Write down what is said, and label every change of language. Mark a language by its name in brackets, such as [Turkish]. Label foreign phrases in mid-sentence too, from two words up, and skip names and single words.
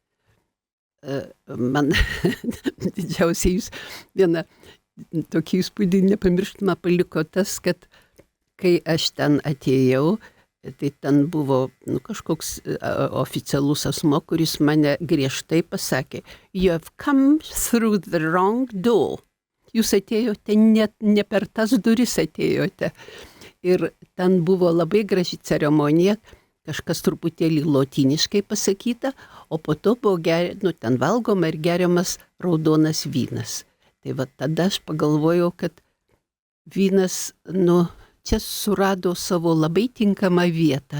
[Lithuanian] Man didžiausiai vieną tokį įspūdį nepamirštamą paliko tas, kad kai aš ten atėjau, tai ten buvo kažkoks oficialus asmo, kuris mane griežtai pasakė: [English] "You have come through the wrong door." [Lithuanian] Jūs atėjote, ne per tas duris atėjote. Ir ten buvo labai graži ceremonija, kažkas truputėlį lotyniškai pasakyta, o po to buvo ten valgoma ir geriamas raudonas vynas. Tai va tada aš pagalvojau, kad vynas, čia surado savo labai tinkamą vietą.